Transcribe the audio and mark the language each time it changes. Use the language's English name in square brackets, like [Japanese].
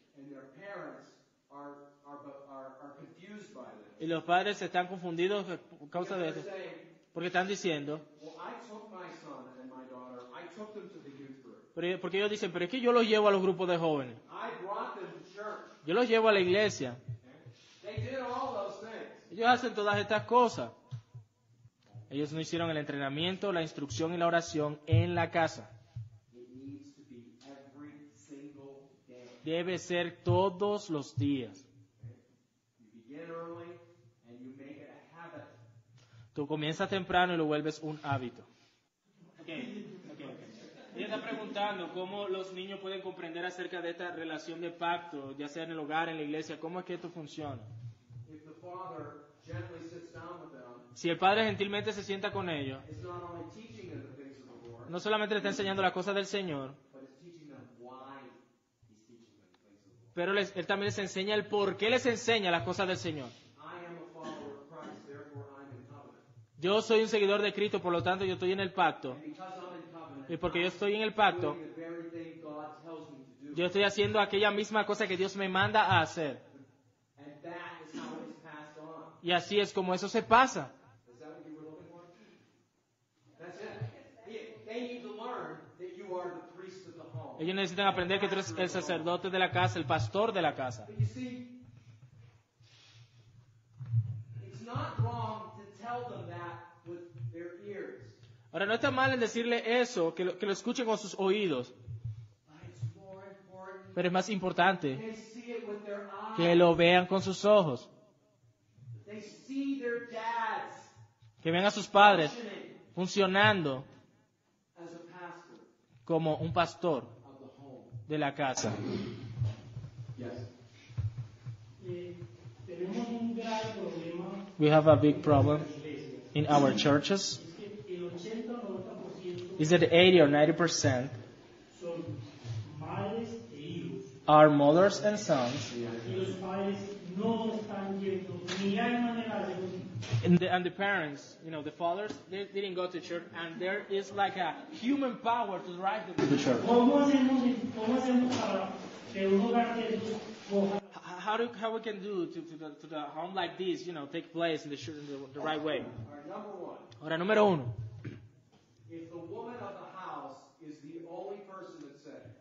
[English] and their parents are confused by this. [Spanish] y los padres están confundidos por causa de [English] Because [Spanish] esto. [English] they're saying, [Spanish] Porque están diciendo, [English] well, I took my son and my daughter, I took them to the youth group. [Spanish] porque ellos dicen, pero es que yo los llevo a los grupos de jóvenes. [English] I brought them to church. [Spanish] Yo los llevo a la iglesia. [English] They did all those things. [Spanish] Ellos hacen todas estas cosas. Ellos no hicieron el entrenamiento, la instrucción y la oración en la casa. [English] It needs to be every single day. [Spanish] Debe ser todos los días. [English] You begin early and you make it a habit. [Spanish] Tú comienzas temprano y lo vuelves un hábito. Okay. Ella está preguntando cómo los niños pueden comprender acerca de esta relación de pacto, ya sea en el hogar, en la iglesia, cómo es que esto funciona. [English] If the father gently sits down with them, [Spanish] Si el padre gentilmente se sienta con ellos, [English] it's not only teaching them the things of the Lord, [Spanish] no solamente le está enseñando las cosas del Señor, [English] but it's teaching them why he's teaching them the things of the Lord. [Spanish] pero él también les enseña el por qué les enseña las cosas del Señor. [English] I am a follower of Christ, therefore I'm in covenant. [Spanish] Yo soy un seguidor de Cristo, por lo tanto yo estoy en el pacto. [English] And because I'm in [Spanish] Y porque yo estoy en el pacto, [English] doing the very thing God tells me to do. [Spanish] yo estoy haciendo aquella misma cosa que Dios me manda a hacer. [English] And that is how it's passed on. [Spanish] Y así es como eso se pasa. [English] Is that what you were looking for? That's it. They need to learn that you are the priest of the home. [Spanish] Ellos necesitan aprender que tú eres el sacerdote de la casa, el pastor de la casa. [English] But you see, it's not wrong to tell them that with their ears. [Spanish] Ahora, no está mal en decirle eso, que lo escuchen con sus oídos, [English] But it's more important [Spanish] pero es más importante [English] they see it with their eyes. [Spanish] que lo vean con sus ojos, [English] They see their dads [Spanish] que vean a sus padres [English] functioning [Spanish] funcionando [English] as a pastor [Spanish] como un pastor [English] of the home. [Spanish] de la casa. [English] Yes. [Spanish] Tenemos un grave problema [English] We have a big [Spanish] en [English] problem [Spanish] las iglesias. [English] in our churches. [Spanish] Es que el 80 o 90% [English] Is that 80 or 90% [Spanish] son madres e hijos. [English] are mothers and sons, [Spanish] Y los padres no están yendo, ni hay manera de [English] and the parents, the fathers, they didn't go to church, and there is like a human power to drive them to the church. [Spanish] ¿Cómo hacemos para que un hogar de estos coja? [English] How we can do to the home like this, take place in the right way? All right, number one, [Spanish] Ahora, número uno, [English] if the woman of the house is the only person that's saved,